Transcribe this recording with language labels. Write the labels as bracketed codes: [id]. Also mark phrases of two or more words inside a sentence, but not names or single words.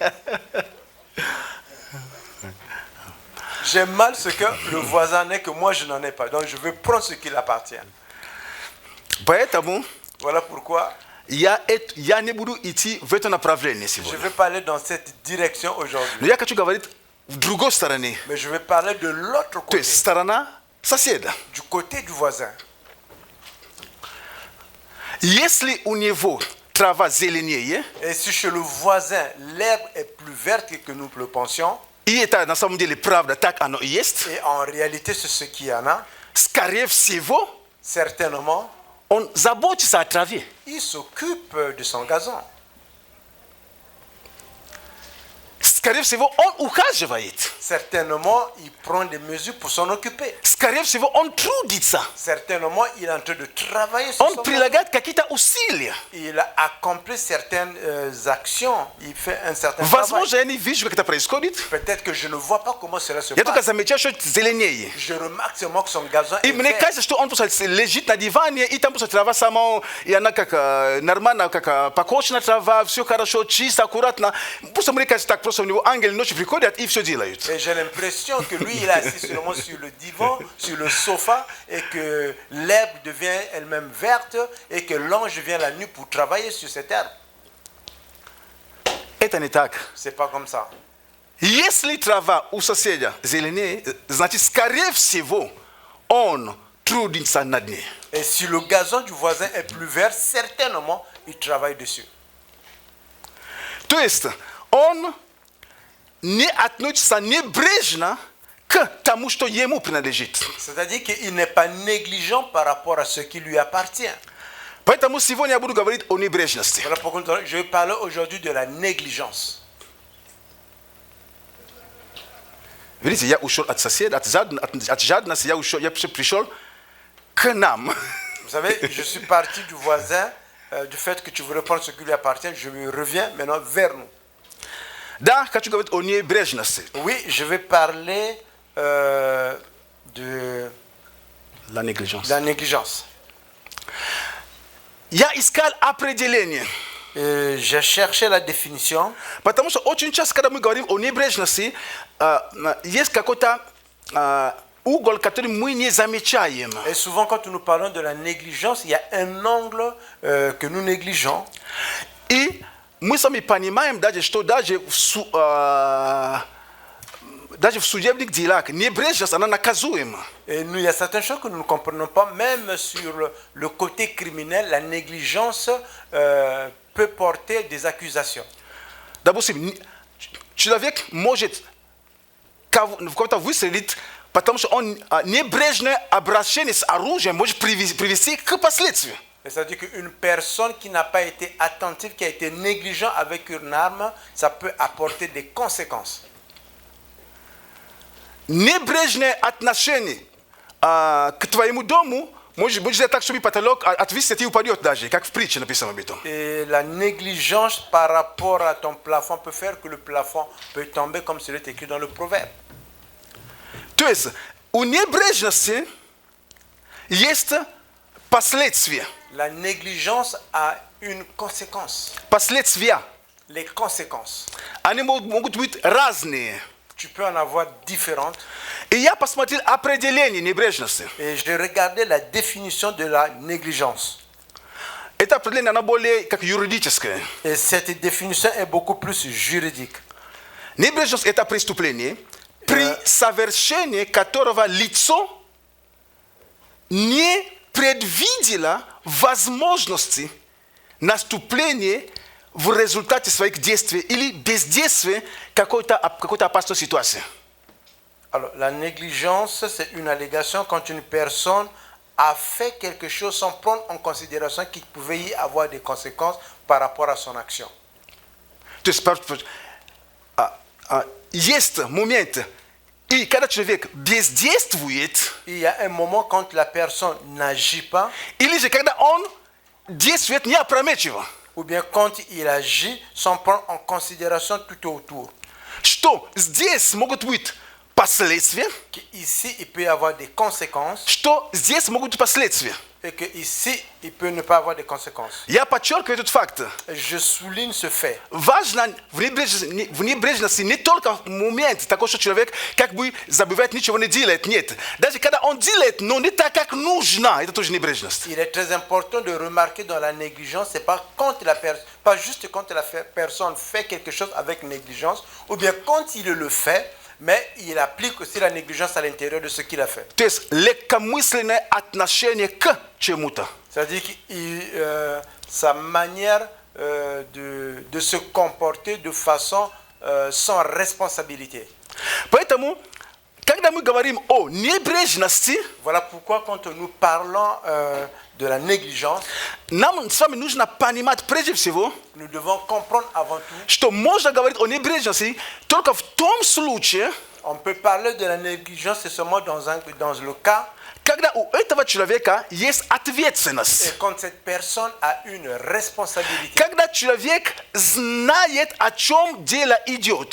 [fr] J'ai mal ce que le voisin n'est que moi je n'en ai pas. Donc je vais prendre ce qui l'appartient. [ru] Поэтому [fr] Voilà pourquoi [ru] я не буду идти в это направление [fr] je [ru] сегодня. [fr] vais parler dans cette direction [ru] Но [fr] aujourd'hui. [ru] я хочу говорить в другой стороне. [fr] Mais je vais parler de l'autre [ru] То [fr] côté, [ru] есть сторона соседа. [fr] du côté du voisin. [ru] Если у него трава зеленее, [fr] Et si chez le voisin, l'herbe est plus verte que nous le pensions, [ru] и это на самом деле правда, так оно и есть, [fr] et en réalité c'est ce qu'il y en a, [ru] скорее всего, [fr] certainement, [ru] он заботится о траве. [fr] il s'occupe de son gazon. [ru] Скорее всего, он ухаживает. [fr] Certainement, il prend des mesures pour s'en occuper. [ru] Скорее всего, он трудится. [fr] Certainement, il est en train de travailler sur [ru] Он [fr] son gazon. [ru] прилагает какие-то усилия. [fr] Il a accompli certaines actions, il fait un certain travail. [ru] Возможно, я не вижу, как это происходит. [fr] Peut-être que je ne vois pas comment cela se [ru] Я только [fr] passe. [ru] замечаю, что это зеленее. [fr] Je remarque seulement que son gazon [ru] И [fr] est [ru] мне [fr] vert. [ru] кажется, что он просто лежит на диване, и там просто трава сама, и она как нормально, как покошена трава, все хорошо, чисто, аккуратно. Просто мне кажется, так просто у него ангелы ночью приходят и все делают. [fr] Et j'ai l'impression que lui, il est assis seulement sur le divan, sur le sofa, et que l'herbe devient elle-même verte, et que l'ange vient la nuit pour travailler sur cette herbe. [ru] Это не так. [fr] C'est pas comme ça. [ru] Если трава у соседа зеленее, значит, скорее всего, он трудится над ней. [fr] Et si le gazon du voisin est plus vert, certainement, il travaille dessus. [ru] То есть, он не относится небрежно к тому, что ему принадлежит. [fr] C'est-à-dire qu'il n'est pas négligent par rapport à ce qui lui appartient. [ru] Поэтому сегодня я буду говорить о небрежности. [fr] Voilà pourquoi je vais parler aujourd'hui de la négligence. [ru] Видите, я ушел от соседа, от жадности, я пришел к нам. [fr] Vous savez, je suis parti du voisin, du fait que tu veux reprendre ce qui lui appartient, je reviens maintenant vers nous. [ru] Да, хочу говорить о небрежности. [fr] Oui, je vais parler de La négligence. la négligence. [ru] Я искал определение. [fr] J'ai cherché la définition, [ru] Потому что очень часто, когда мы говорим о небрежности, есть какой-то угол, который мы не замечаем. [fr] et souvent quand nous parlons de la négligence, il y a un angle que nous négligeons. [ru] И мы сами понимаем даже, что даже даже в судебных делах небрежность, она наказуема. [fr] Et nous, il y a certaines choses que nous ne comprenons pas, même sur le côté criminel, la négligence peut porter des accusations. [ru] Допустим, человек может в каком-то выстрелить, потому что он небрежное обращение с оружием может привести к последствиям. [fr] C'est-à-dire qu'une personne qui n'a pas été attentive, qui a été négligent avec une arme, ça peut apporter des conséquences. [ru] Небрежное отношение к твоему дому может сделать так, чтобы потолок отвисит и упадет даже, как в притче написано об этом. [fr] Et la négligence par rapport à ton plafond peut faire que le plafond peut tomber, comme cela est écrit dans le proverbe. [ru] То есть у небрежности есть последствия. [fr] La négligence a une conséquence. [ru] Последствия. [fr] Les conséquences. [ru] Они могут быть разные. [fr] Tu peux en avoir différentes. [ru] И я посмотрел определение небрежности. [fr] Et j'ai regardé la définition de la négligence. [ru] Это определение, оно более как юридическое. [fr] Et cette définition est beaucoup plus juridique. [ru] Небрежность – это преступление, при совершении которого лицо не предвидело возможности наступления в результате своих действий или бездействия какой-то опасной ситуации. [fr] Alors, la négligence, c'est une allégation quand une personne a fait quelque chose sans prendre en considération qu'il pouvait y avoir des conséquences par rapport à son action. [ru] То есть есть момент, и когда человек бездействует, [fr] Il y a un moment quand la personne n'agit pas, [ru] или же когда он действует неопрометчиво, [fr] ou bien quand il agit sans prendre en considération tout autour. [ru] что здесь могут быть последствия, [fr] Ici, il peut y avoir des conséquences, [ru] что здесь могут быть последствия. [fr] et que ici, il peut ne pas avoir de conséquences. [ru] Я подчеркиваю этот факт. [fr] Je souligne ce fait. [ru] Важно в небрежности не только момент такой, что человек как бы забывает, ничего не делает. Нет. Даже когда он делает, но не так, как нужно, это тоже небрежность. [fr] Il est très important de remarquer dans la négligence, c'est pas quand pas juste quand la personne fait quelque chose avec négligence, ou bien quand il le fait, mais il applique aussi la négligence à l'intérieur de ce qu'il a fait. [ru] То есть легкомысленное отношение к чему-то. [fr] C'est-à-dire que sa manière de se comporter de façon sans responsabilité. [ru] Поэтому, когда мы говорим о небрежности, [fr] Voilà pourquoi quand nous parlons de la négligence, [ru] нам с вами нужно понимать прежде всего, [fr] nous devons comprendre avant tout, [ru] что можно говорить о небрежности только в том случае, [fr] on peut parler de la négligence seulement dans le cas [ru] когда у этого человека есть [fr] et [ru] ответственность. [fr] quand cette personne a une responsabilité. [ru] Когда человек знает, о чем дело идет.